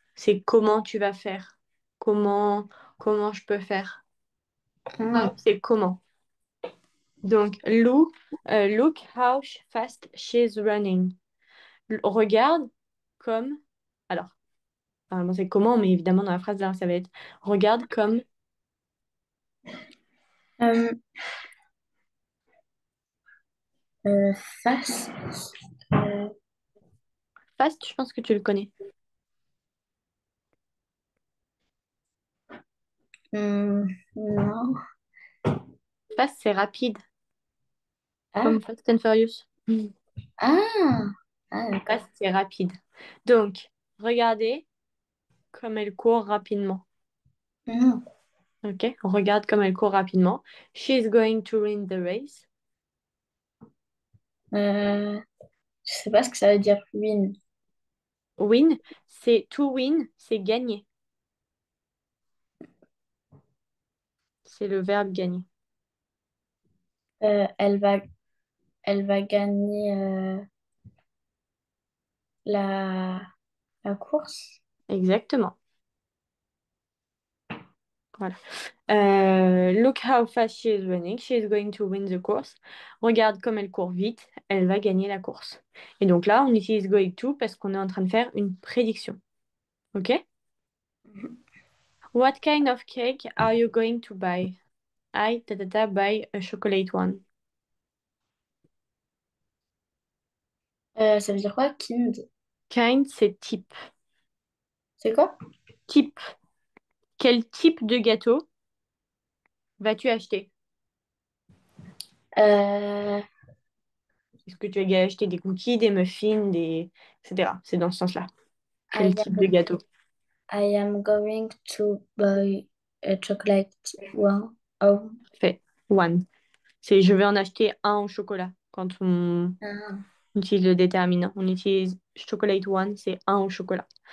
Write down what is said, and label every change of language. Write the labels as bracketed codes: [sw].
[fr] C'est comment tu vas faire. Comment, comment je peux faire. [en] How, hmm, [fr] c'est comment. Donc, [en] look how fast she's running. [fr] Regarde comme. Alors, normalement c'est comment, mais évidemment dans la phrase là, ça va être regarde comme euh, face. Euh, fast, je pense que tu le connais. non. Fast, c'est rapide, Ah, comme Fast and Furious. ah, ah, d'accord. Fast, c'est rapide. Donc, regardez comme elle court rapidement. Hmm. Ok, on regarde comme elle court rapidement. [en] She's going to win the race. [fr] Euh, je sais pas ce que ça veut dire win. Win, c'est to win, c'est gagner. C'est le verbe gagner. Euh, elle va, elle va gagner la, la course. Exactement. Voilà. [en] Look how fast she is running. She is going to win the course. [fr] Regarde comme elle court vite. Elle va gagner la course. Et donc là, on utilise going to parce qu'on est en train de faire une prédiction. OK? [en] What kind of cake are you going to buy? I buy a chocolate one. [fr] Ça veut dire quoi, kind? Kind, c'est type. C'est quoi? Type. Quel type de gâteau vas-tu acheter? Euh, Est-ce que tu vas acheter des cookies, des muffins, etc. C'est dans ce sens-là. [en] I [fr] Quel type de [en] am, [fr] gâteau? [en] I am going to buy a chocolate one. Oh. Fait. One. [fr] C'est je vais en acheter un au chocolat. Quand on Ah. utilise le déterminant, on utilise chocolate one, c'est un au chocolat.